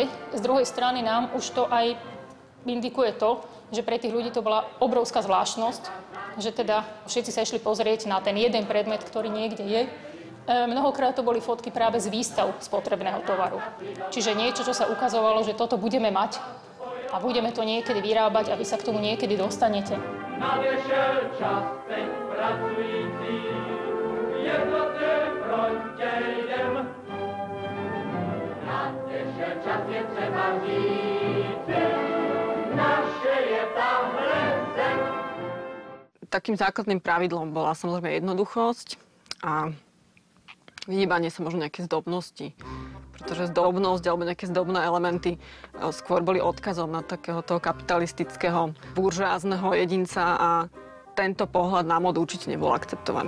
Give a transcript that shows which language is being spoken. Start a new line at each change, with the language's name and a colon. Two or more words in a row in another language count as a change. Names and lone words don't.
Slovak: Z druhej strany nám už to aj indikuje to, že pre tých ľudí to bola obrovská zvláštnosť, že teda všetci sa išli pozrieť na ten jeden predmet, ktorý niekde je. Mnohokrát to boli fotky práve z výstav spotrebného tovaru. Čiže niečo, čo sa ukazovalo, že toto budeme mať a budeme to niekedy vyrábať a vy sa k tomu niekedy dostanete.
Czech: Nadešel čas, teď pracující, v jednotné frontě jdem. Nadešel čas, je třeba říci, naše je tahle zem.
Slovak: Takým základným pravidlom bola samozrejme jednoduchosť a vyhýbanie sa možno nejaké zdobnosti. Pretože zdobnosť alebo nejaké zdobné elementy skôr boli odkazom na takého toho kapitalistického, buržoázneho jedinca a tento pohľad na modu určite nebol akceptovaný.